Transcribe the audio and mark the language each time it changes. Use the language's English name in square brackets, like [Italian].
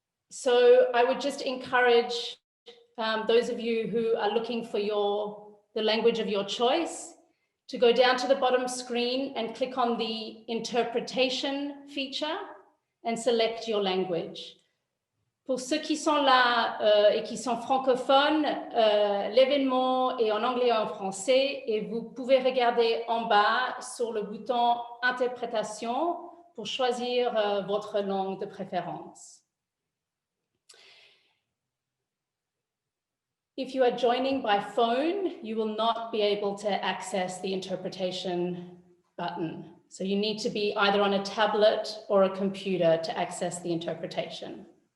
[English] So I would just encourage those of you who are looking for the language of your choice to go down to the bottom screen and click on the interpretation feature and select your language. [French] Pour ceux qui sont là et qui sont francophones, l'événement est en anglais et en français et vous pouvez regarder en bas sur le bouton interprétation pour choisir votre langue de préférence. [English] If you are joining by phone, you will not be able to access the interpretation button. So you need to be either on a tablet or a computer to access the interpretation.